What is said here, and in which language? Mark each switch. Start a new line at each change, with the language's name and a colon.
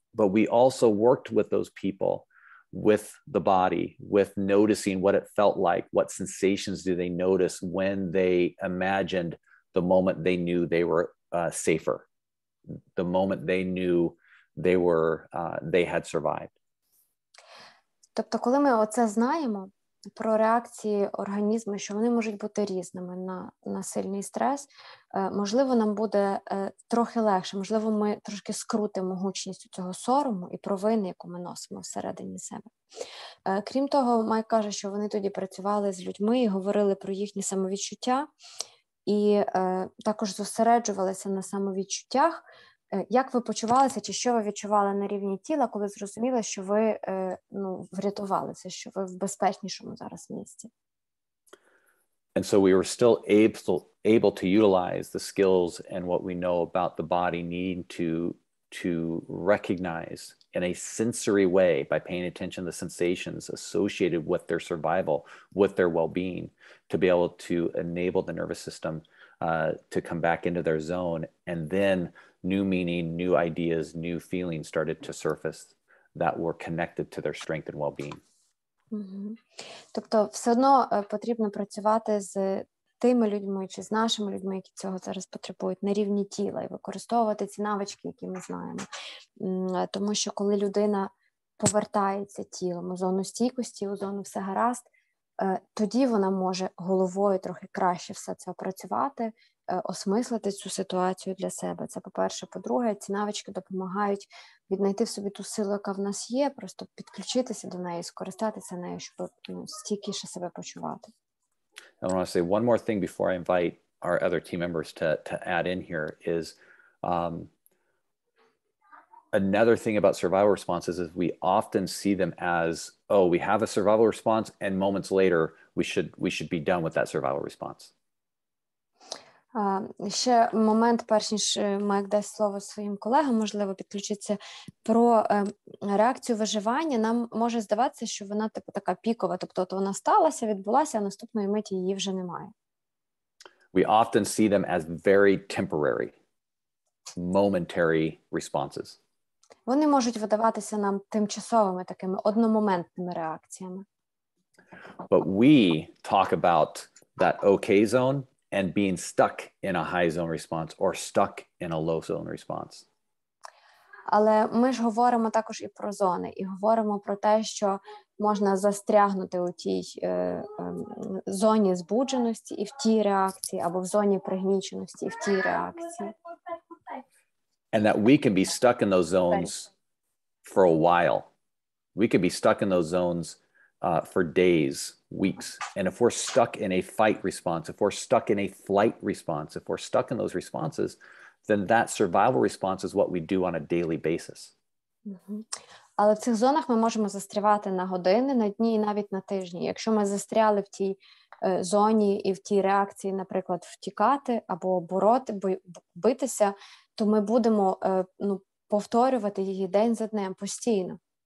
English: But we also worked with those people, with the body, with noticing what it felt like, what sensations do they notice when they imagined the moment they knew they were safer, the moment they knew they had survived.
Ukrainian: Тобто, коли ми оце знаємо, про реакції організму, що вони можуть бути різними на сильний стрес, можливо, нам буде трохи легше, можливо, ми трошки скрутимо гучність цього сорому і провини, яку ми носимо всередині себе. Крім того, Майк каже, що вони тоді працювали з людьми і говорили про їхні самовідчуття, і також зосереджувалися на самовідчуттях. Як ви почувалися, чи що ви відчували на рівні тіла, коли зрозуміли, що ви врятувалися, що ви в безпечнішому зараз місці?
English: And so we were still able to utilize the skills and what we know about the body needing to recognize in a sensory way by paying attention to the sensations associated with their survival, with their well-being, to be able to enable the nervous system to come back into their zone. And then new meaning, new ideas, new feelings started to surface that were connected to their strength and well-being.
Ukrainian: Тобто все одно потрібно працювати з тими людьми чи з нашими людьми, які цього зараз потребують, на рівні тіла, і використовувати ці навички, які ми знаємо. Тому що коли людина повертається тілом у зону стійкості, у зону все гаразд, тоді вона може головою трохи краще все це опрацювати, осмислити цю ситуацію для себе. Це по-перше. По-друге, ці навички допомагають віднайти в собі ту силу, яка в нас є, просто підключитися до неї, скористатися нею, щоб стійкіше себе почувати.
English: I want to say one more thing before I invite our other team members to add in here is another thing about survival responses is we often see them as, oh, we have a survival response and moments later we should be done with that survival response.
Ukrainian: Ще момент, перш ніж Майк дасть слово своїм колегам, можливо, підключиться, про реакцію виживання. Нам може здаватися, що вона типу така пікова, тобто от вона сталася, відбулася, а наступної миті її вже немає.
English: We often see them as very temporary, momentary responses.
Ukrainian: Вони можуть видаватися нам тимчасовими такими одномоментними реакціями.
English: But we talk about that okay zone and being stuck in a high zone response or stuck in a low zone response.
Ukrainian: Але ми ж говоримо також і про зони, і говоримо про те, що можна застрягнути у тій зоні збудженості і в тій реакції, або в зоні пригніченості і в тій реакції.
English: And that we can be stuck in those zones for a while. We could be stuck in those zones for days, weeks. And if we're stuck in a fight response, if we're stuck in a flight response, if we're stuck in those responses, then that survival response is what we do on a daily basis.
Ukrainian: Але в цих зонах ми можемо застрявати на години, на дні і навіть на тижні. Якщо ми застряли в тій зоні і в тій реакції, наприклад, втікати або битися, то ми будемо повторювати її день за днем постійно.